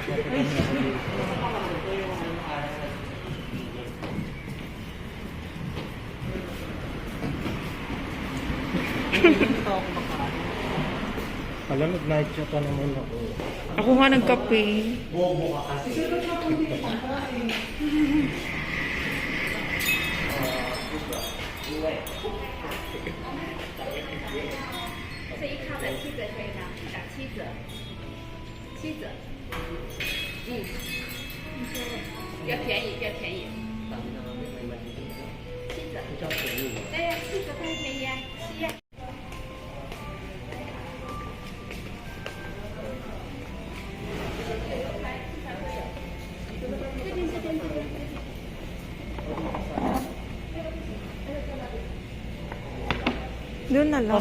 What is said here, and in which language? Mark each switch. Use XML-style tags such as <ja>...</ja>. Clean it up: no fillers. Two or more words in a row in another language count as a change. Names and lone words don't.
<tl>Alam, nag-night shot pa naman ako. Ako nga nagkape. Bobo ka kasi.</tl> <zh>这一卡的7折可以吗？打7折，7折，比较便宜，比较便宜。7折，对呀，7折更便宜啊，7呀。</zh> <tl>Doon na lang.</tl>